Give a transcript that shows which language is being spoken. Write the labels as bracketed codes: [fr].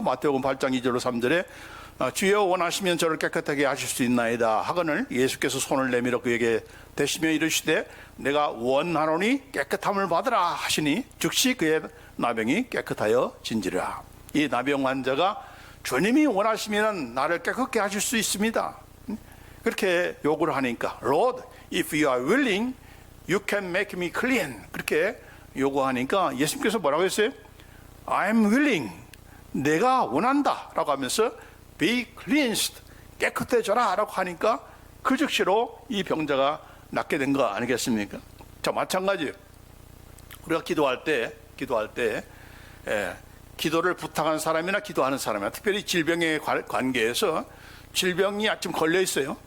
[ko] 마태복음 8장 2절로 3절에 주여 원하시면 저를 깨끗하게 하실 수 있나이다 하거늘 예수께서 손을 내밀어 그에게 대시며 이르시되 내가 원하노니 깨끗함을 받으라 하시니 즉시 그의 나병이 깨끗하여 진지라. 이 나병 환자가 주님이 원하시면 나를 깨끗게 하실 수 있습니다. 그렇게 요구를 하니까 [en] Lord, if you are willing, you can make me clean. [ko] 그렇게 요구하니까 예수님께서 뭐라고 했어요? [en] I'm willing. [ko] 내가 원한다 라고 하면서 [en] be cleansed. [ko] 깨끗해져라 라고 하니까 그 즉시로 이 병자가 낫게 된 거 아니겠습니까? 자, 마찬가지 우리가 기도할 때 기도를 부탁하는 사람이나 기도하는 사람이나 특별히 질병의 관계에서 질병이 좀 걸려 있어요.